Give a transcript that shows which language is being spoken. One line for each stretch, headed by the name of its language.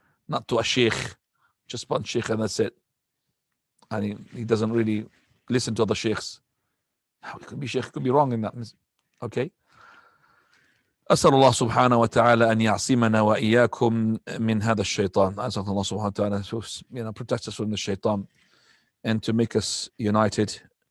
English: Not to a sheikh, just one sheikh and that's it. And he doesn't really listen to other sheikhs. It could be sheikh, could be wrong in that. Okay.
Arabic: أسأل الله سبحانه وتعالى أن يعصمنا وإياكم من هذا الشيطان. أسأل الله سبحانه وتعالى
English: to protect us from the shaitan and to make us united